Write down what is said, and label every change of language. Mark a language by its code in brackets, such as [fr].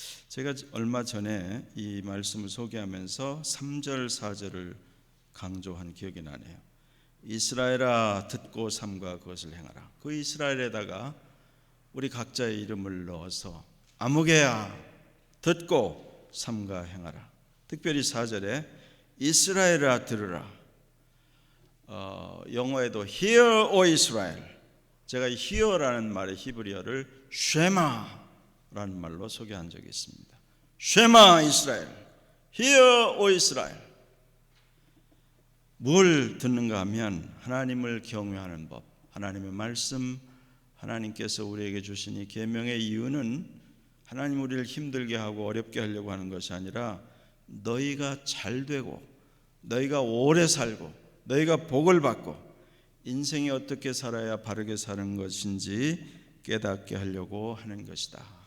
[ko] 제가 얼마 전에 이 말씀을 소개하면서 3절 4절을 강조한 기억이 나네요. 이스라엘아 듣고 삼가 그것을 행하라. 그 이스라엘에다가 우리 각자의 이름을 넣어서 아무개야 듣고 삼가 행하라. 특별히 4절에 이스라엘아 들으라. 영어에도 [en] Hear O Israel. [ko] 제가 hear라는 말의 히브리어를 쉐마라는 말로 소개한 적이 있습니다. [he] 쉐마 이스라엘. [en] Hear O Israel. [ko] 뭘 듣는가 하면 하나님을 경외하는 법, 하나님의 말씀, 하나님께서 우리에게 주신 이 계명의 이유는 하나님 우리를 힘들게 하고 어렵게 하려고 하는 것이 아니라 너희가 잘 되고 너희가 오래 살고 너희가 복을 받고 인생이 어떻게 살아야 바르게 사는 것인지 깨닫게 하려고 하는 것이다.